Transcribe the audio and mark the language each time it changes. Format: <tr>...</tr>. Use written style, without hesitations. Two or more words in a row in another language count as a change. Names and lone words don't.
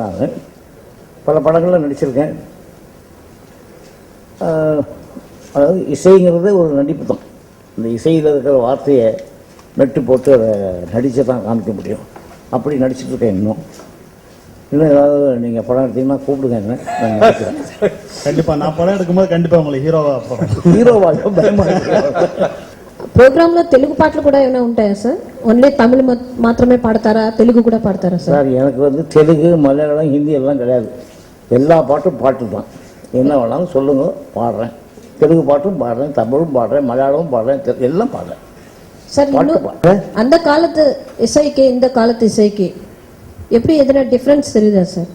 <ta>நான் பல படங்களில் நடிச்சிருக்கேன். அதாவது இசைங்கிறது ஒரு நடிப்பு தான். இந்த இசையில் இருக்கிற வார்த்தையை மெட்டு போட்டு அதை நடித்து தான் காமிக்க முடியும். அப்படி நடிச்சுட்டு இருக்கேன். இன்னும் ஏதாவது நீங்கள் படம் எடுத்தீங்கன்னா கூப்பிடுங்க. என்ன நான் நடிக்கிறேன். கண்டிப்பாக நான் படம் எடுக்கும்போது கண்டிப்பாக உங்களுக்கு ஹீரோவாக பயமாக.</ta> <te>ప్రోగ్రాంలో తెలుగు పాటలు కూడా ఏమైనా ఉంటాయా సార్? ఓన్లీ తమిళ మాత్రమే పాడతారా? తెలుగు కూడా పాడతారా సార్?</te> <ta>சார், எனக்கு தெலுங்கு, மலையாளம், ஹிந்தி எல்லாம் கிடையாது. எல்லா பாட்டும் பாட்டு தான். என்ன வேணாலும் சொல்லுங்க, பாடுறேன். தெலுங்கு பாட்டும் பாடுறேன், தமிழும் பாடுறேன், மலையாளமும் பாடுறேன், எல்லாம் பாடுறேன் சார். அந்த காலத்து இசைக்கு இந்த காலத்து இசைக்கு எப்படி எதனா டிஃபரன்ஸ் தெரியுதா சார்?</ta>